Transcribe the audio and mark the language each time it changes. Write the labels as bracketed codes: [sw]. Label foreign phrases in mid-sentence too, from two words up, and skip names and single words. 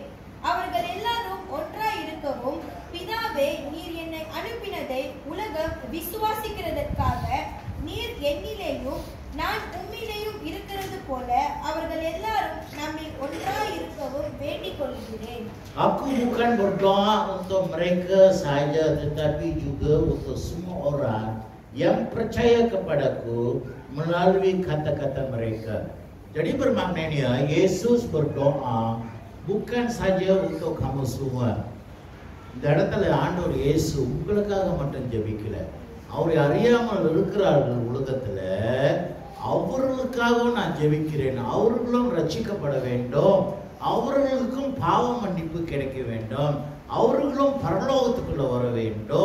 [ta] அவர்கள் எல்லாரும் ஒன்றாய் இருக்கவும் பிதாவே நீர் என்னை அனுப்பினதை உலகம் விசுவாசிக்கிறதற்காக நீர் என்னிலேயும் நான் உம்மிலேயும் இருக்கிறது போல அவர்கள் எல்லாரும் நம்மில் ஒன்றாய் இருக்கவும் வேண்டிக் கொள்கிறேன். [ms] Aku bukan berdoa untuk mereka saja tetapi juga untuk semua orang yang percaya kepadaku melalui kata-kata mereka. Jadi bermaknanya Yesus berdoa bukan saja untuk kamu semua. [ta] இந்த இடத்துல ஆண்டவர் இயேசு உங்களுக்காக மட்டும் ஜெபிக்கல. அவரை அறியாமல் இருக்கிறார்கள் உலகத்துல, அவர்களுக்காகவும் நான் ஜெபிக்கிறேன். அவர்களும் ரட்சிக்கப்பட வேண்டும், அவர்களுக்கும் பாவ மன்னிப்பு கிடைக்க வேண்டும், அவர்களும் பரலோகத்துக்குள்ள வர வேண்டும்.